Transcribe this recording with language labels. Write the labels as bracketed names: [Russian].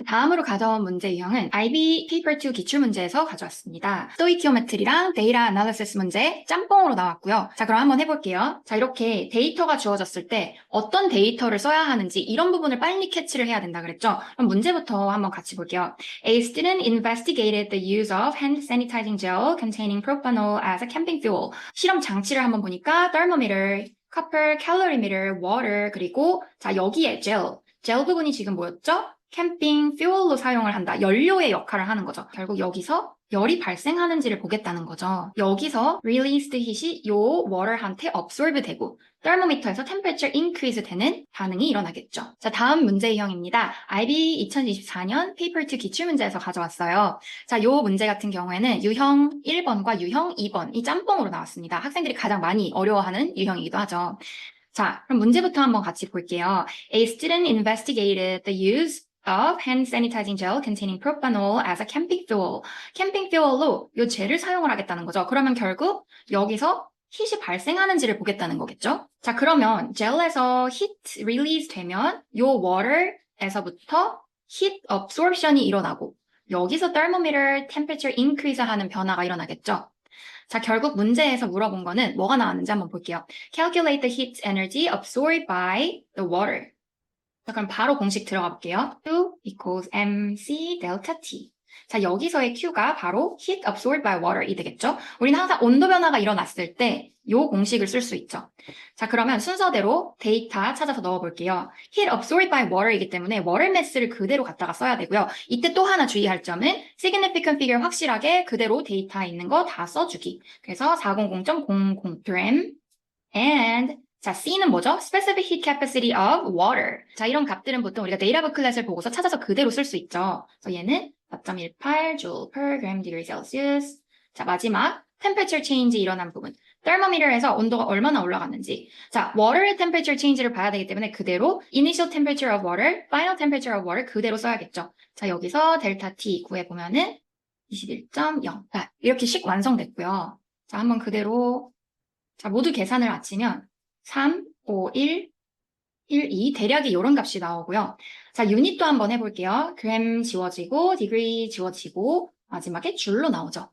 [Korean] 다음으로 가져온 문제 유형은 IB Paper 2 기출문제에서 가져왔습니다. 스토이키오메트리랑 데이터 애널리시스 문제 짬뽕으로 나왔고요. 자, 그럼 한번 해볼게요. 자, 이렇게 데이터가 주어졌을 때 어떤 데이터를 써야 하는지 이런 부분을 빨리 캐치를 해야 된다 그랬죠? 그럼 문제부터 한번 같이 볼게요. [English] A student investigated the use of hand sanitizing gel containing propanol as a camping fuel. [Korean] 실험 장치를 한번 보니까 thermometer, copper, calorimeter, water, 그리고 자, 여기에 젤 부분이 지금 뭐였죠? 캠핑 fuel로 사용을 한다. 연료의 역할을 하는 거죠. 결국 여기서 열이 발생하는지를 보겠다는 거죠. 여기서 released heat이 요 water한테 absorb 되고 thermometer에서 temperature increase 되는 반응이 일어나겠죠. 자, 다음 문제 유형입니다. IB 2024년 Paper 2 기출문제에서 가져왔어요. 자, 요 문제 같은 경우에는 유형 1번과 유형 2번 이 짬뽕으로 나왔습니다. 학생들이 가장 많이 어려워하는 유형이기도 하죠. 자, 그럼 문제부터 한번 같이 볼게요. [English] A student investigated the use of hand sanitizing gel containing propanol as a camping fuel. [Korean] 캠핑 fuel로 요 젤을 사용을 하겠다는 거죠. 그러면 결국 여기서 hit이 발생하는지를 보겠다는 거겠죠? 자, 그러면 젤에서 heat release 되면 요 water에서부터 heat absorption이 일어나고 여기서 thermometer temperature increase 하는 변화가 일어나겠죠? 자, 결국 문제에서 물어본 거는 뭐가 나왔는지 한번 볼게요. [English] Calculate the heat energy absorbed by the water. [Korean] 자, 그럼 바로 공식 들어가 볼게요. [English] Q equals mc delta T. [Korean] 자, 여기서의 Q가 바로 heat absorbed by water이 되겠죠? 우리는 항상 온도 변화가 일어났을 때 이 공식을 쓸 수 있죠. 자, 그러면 순서대로 데이터 찾아서 넣어볼게요. heat absorbed by water이기 때문에 water mass를 그대로 갖다가 써야 되고요. 이때 또 하나 주의할 점은 significant figure 확실하게 그대로 데이터에 있는 거 다 써주기. 그래서 400.00 gram and 자, C는 뭐죠? [English] Specific heat capacity of water. [Korean] 자, 이런 값들은 보통 우리가 데이터 부클렛을 보고서 찾아서 그대로 쓸 수 있죠. 그래서 얘는 [English] 4.18 joule per gram degree Celsius. [Korean] 자, 마지막 temperature change 일어난 부분. thermometer에서 온도가 얼마나 올라갔는지. 자, water의 temperature change를 봐야 되기 때문에 그대로 initial temperature of water, final temperature of water 그대로 써야겠죠. 자, 여기서 델타 T 구해보면은 21.0. 자, 이렇게 식 완성됐고요. 자, 한번 그대로 자, 모두 계산을 마치면 3, 5, 1, 1, 2 대략이 이런 값이 나오고요. 자, 유닛도 한번 해볼게요. 그램 지워지고 디그리 지워지고 마지막에 줄로 나오죠.